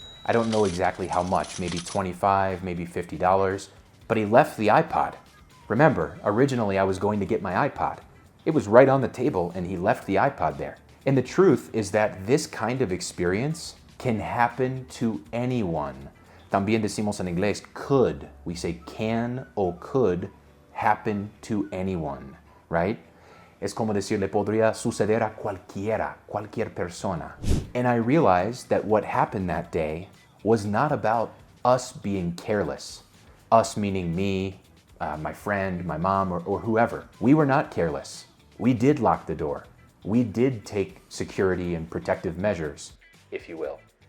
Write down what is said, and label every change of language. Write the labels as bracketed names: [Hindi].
[English] I don't know exactly how much, maybe $25, maybe $50, but he left the iPod. Remember, originally I was going to get my iPod. It was right on the table and he left the iPod there. And the truth is that this kind of experience can happen to anyone. [Spanish] También decimos en inglés could. [English] We say can [Spanish] o [English] could happen to anyone, right? [Spanish] Es como decir, le podría suceder a cualquiera, cualquier persona. [English] And I realized that what happened that day was not about us being careless. Us meaning me, my friend, my mom, or whoever. We were not careless. We did lock the door. We did take security and protective measures, if you will.